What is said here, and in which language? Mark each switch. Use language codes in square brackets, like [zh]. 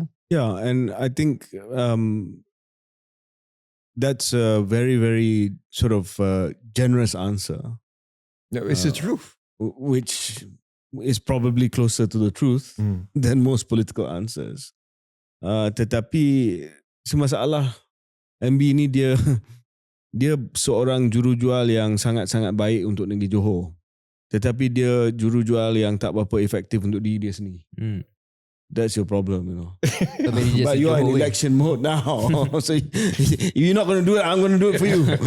[en] Yeah, and I think that's a very, very sort of generous answer. No, it's the truth. Which is probably closer to the truth than most political answers. [ms] Tetapi semasalah MB ni dia seorang jurujual yang sangat-sangat baik untuk negeri Johor. Tetapi dia jurujual yang tak berapa efektif untuk diri dia sendiri. [en] That's your problem, But you are in election mode now. So if you're not going to do it, I'm going to do it for you.